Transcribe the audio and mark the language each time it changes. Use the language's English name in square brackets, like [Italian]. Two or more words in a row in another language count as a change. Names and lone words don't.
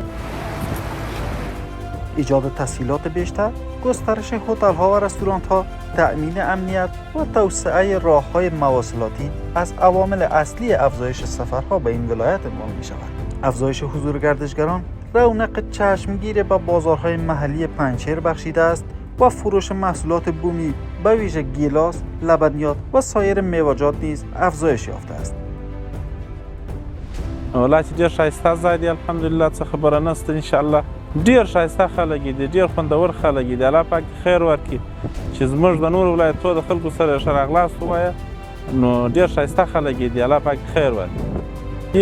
[Persian] ایجاد تسهیلات بیشتر، گسترش هتل‌ها و رستوران‌ها، تأمین امنیت و توسعه راه‌های مواصلاتی از عوامل اصلی افزایش سفرها به این ولایت عنوان می‌شود. افزایش حضور گردشگران رونق چشمگیر به بازارهای محلی پنجشیر بخشیده است و فروش محصولات بومی به ویژه گیلاس، لبنیات و سایر میوه‌جات نیز افزایش یافته است. [Pashto] ولایت ډیر ښایسته ځای دی، الحمدلله څه خبره نشته. انشاءالله ډیر ښایسته خلک دي، ډیر خوندور خلک دي. الله پاک خیر ورکړي چې زموږ د نورو ولایتونو د خلکو سره ښه راغلاست ووایه، نو ډیر ښایسته خلک دي. الله پاک خیر ورکړي.